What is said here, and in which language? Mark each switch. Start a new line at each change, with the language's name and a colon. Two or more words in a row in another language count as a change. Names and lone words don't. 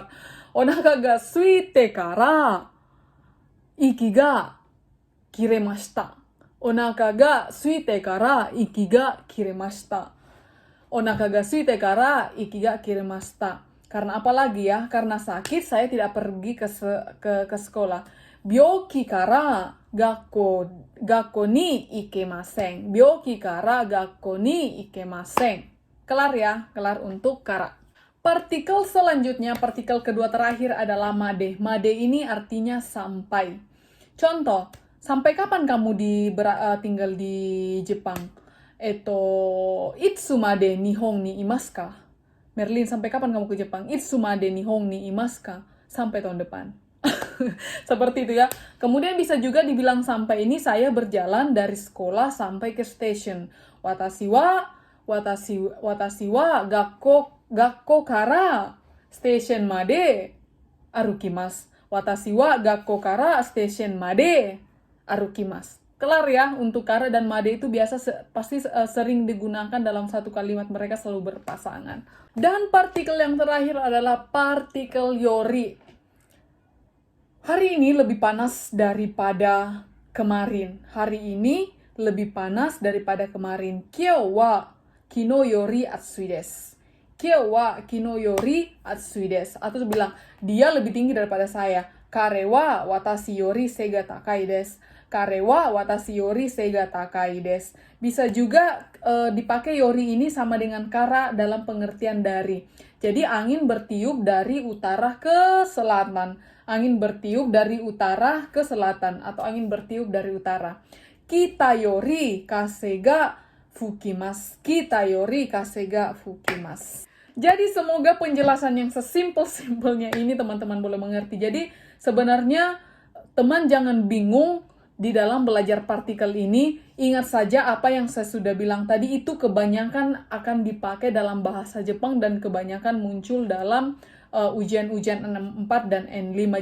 Japanese: お腹が空いてから息が切れました. お腹が空いてから息が切れました. お腹が空いてから息が切れました.
Indonesian: Karena apa lagi ya? Karena sakit saya tidak pergi ke sekolah.
Japanese: 病気から学校に行けません. 病気から学校に行けません.
Indonesian: Kelar ya, kelar untuk kara. Partikel selanjutnya, partikel kedua terakhir adalah made. Made ini artinya sampai. Contoh, sampai kapan kamu tinggal di Jepang?
Japanese: いつまで日本にいますか?
Indonesian: Merlin, sampai kapan kamu ke Jepang?
Japanese: いつまで日本にいますか?
Indonesian: Sampai tahun depan. Seperti itu ya. Kemudian bisa juga dibilang sampai ini saya berjalan dari sekolah sampai ke station.
Japanese: 私は学校からstationまで歩きます. 私は学校からstationまで歩きます.
Indonesian: kelar ya. Untuk kare dan made itu biasa pasti sering digunakan dalam satu kalimat, mereka selalu berpasangan. Dan partikel yang terakhir adalah partikel yori. Hari ini lebih panas daripada kemarin. Hari ini lebih panas daripada kemarin.
Japanese: 今日は昨日より暑いです. 今日は昨日より暑いです.
Indonesian: Atau bilang, dia lebih tinggi daripada saya.
Japanese: 彼は私より背が高いです. 彼は私より背が高いです.
Indonesian: Bisa juga dipakai yori ini sama dengan kara dalam pengertian dari. Jadi angin bertiup dari utara ke selatan. Angin bertiup dari utara ke selatan. Atau angin bertiup dari utara.
Japanese: 北より風が吹きます. 北より風が吹きます.
Indonesian: Jadi semoga penjelasan yang sesimpel-simpelnya ini teman-teman boleh mengerti. Jadi sebenarnya teman jangan bingung di dalam belajar partikel ini. Ingat saja apa yang saya sudah bilang tadi, itu kebanyakan akan dipakai dalam bahasa Jepang dan kebanyakan muncul dalam ujian-ujian N4 dan N5.